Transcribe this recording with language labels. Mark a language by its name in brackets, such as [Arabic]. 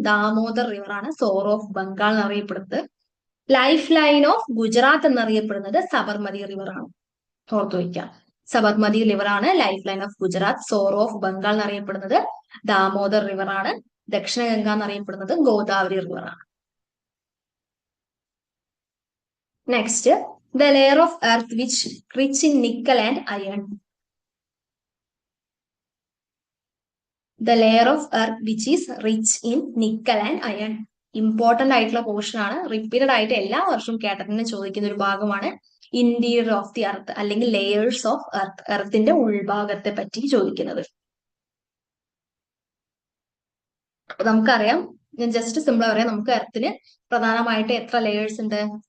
[Malayalam] Damodar river ആണ് sorrow of Bengal എന്നറിയപ്പെടുന്നത്. Life line of Gujarat എന്നറിയപ്പെടുന്നത് സബർമതി റിവർ ആണ്. ഓർത്തു വയ്ക്കാം, സബർമതി റിവർ ആണ് life line of Gujarat. Sorrow of Bengal എന്നറിയപ്പെടുന്നത് ദാമോദർ റിവർ ആണ്. ദക്ഷിണ ഗംഗ എന്നറിയപ്പെടുന്നത് ഗോദാവരി റിവർ ആണ്. [English] Next, the layer of earth which rich in nickel and iron. The layer of earth which is rich in nickel and iron. [Malayalam] Important ആയിട്ടുള്ള portion ആണ്. Repeated ആയിട്ട് എല്ലാ വർഷവും കേട്ടറിന് ചോദിക്കുന്ന ഒരു ഭാഗമാണ് ഇന്റീരിയർ ഓഫ് ദി എർത്ത് അല്ലെങ്കിൽ ലെയേഴ്സ് ഓഫ് എർത്ത്, എർത്തിന്റെ ഉൾഭാഗത്തെ പറ്റി ചോദിക്കുന്നത്. നമുക്കറിയാം, ഞാൻ ജസ്റ്റ് സിമ്പിൾ പറയാം, നമുക്ക് എർത്തിന് പ്രധാനമായിട്ട് എത്ര ലെയേഴ്സ് ഉണ്ട്?